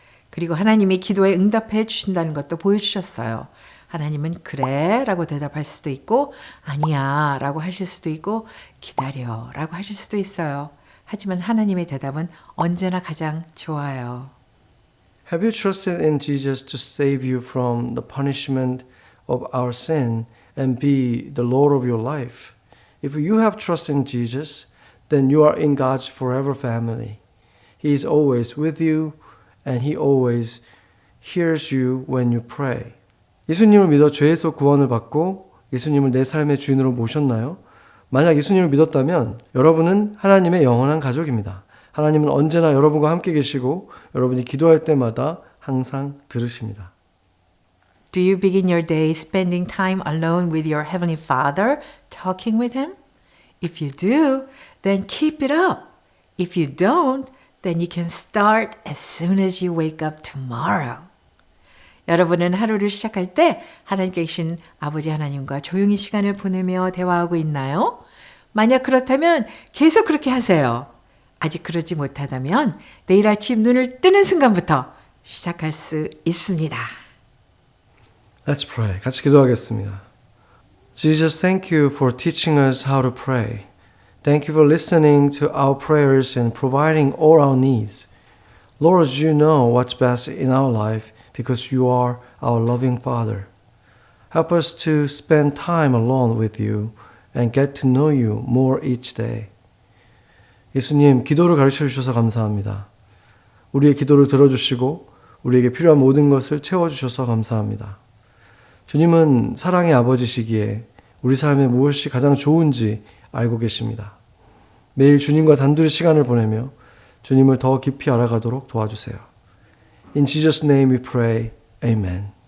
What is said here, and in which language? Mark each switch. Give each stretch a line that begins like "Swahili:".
Korean: 그리고 하나님이 기도에 응답해 주신다는 것도 보여주셨어요. 하나님은 그래 라고 대답할 수도 있고 아니야 라고 하실 수도 있고 기다려 라고 하실 수도 있어요. 하지만 하나님의 대답은 언제나 가장 좋아요.
English: Have you trusted in Jesus to save you from the punishment of our sin and be the Lord of your life? If you have trust in Jesus, then you are in God's forever family. He is always with you and He always hears you when you pray.
Korean: 예수님을 믿어 죄에서 구원을 받고 예수님을 내 삶의 주인으로 모셨나요? 만약 예수님을 믿었다면 여러분은 하나님의 영원한 가족입니다. 하나님은 언제나 여러분과 함께 계시고 여러분이 기도할 때마다 항상 들으십니다.
English: Do you begin your day spending time alone with your Heavenly Father, talking with Him? If you do, then keep it up. If you don't, then you can start as soon as you wake up tomorrow.
Korean: 여러분은 하루를 시작할 때 하나님께 계신 아버지 하나님과 조용히 시간을 보내며 대화하고 있나요? 만약 그렇다면 계속 그렇게 하세요. 아직 그러지 못하다면 내일 아침 눈을 뜨는 순간부터 시작할 수 있습니다.
English: Let's pray.
Korean: 같이 기도하겠습니다.
English: Jesus, thank you for teaching us how to pray. Thank you for listening to our prayers and providing all our needs. Lord, you know what's best in our life because you are our loving Father. Help us to spend time alone with you and get to know you more each day.
Korean: 예수님, 기도를 가르쳐 주셔서 감사합니다. 우리의 기도를 들어주시고 우리에게 필요한 모든 것을 채워주셔서 감사합니다. 주님은 사랑의 아버지시기에 우리 삶에 무엇이 가장 좋은지 알고 계십니다. 매일 주님과 단둘이 시간을 보내며 주님을 더 깊이 알아가도록 도와주세요.
English: In Jesus' name we pray. Amen.